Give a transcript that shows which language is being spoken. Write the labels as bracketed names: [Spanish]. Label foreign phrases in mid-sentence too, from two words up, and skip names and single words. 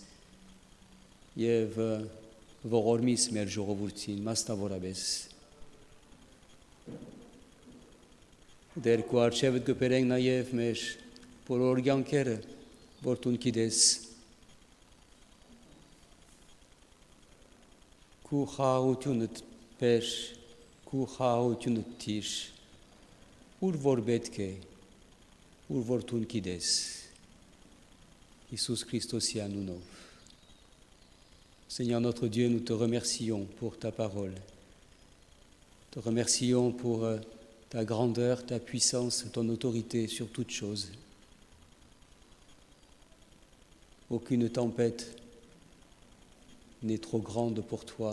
[Armenian] եւ ողորմիս մեր ժողովրդին մասնավորապես։ Դեր քու արչեւդ կբերենք նաեւ մեր բոլոր կյանքերը, որ դու գիտես։ Քու խաղաղությունդ բեր, քու խաղաղությունդ տիր, ուր որ պետք է, ուր որ դու գիտես։ Յիսուս Քրիստոսի անունով. [French] Seigneur notre Dieu, nous te remercions pour ta parole. Te remercions pour ta grandeur, ta puissance, ton autorité sur toutes choses. Aucune tempête n'est trop grande pour toi.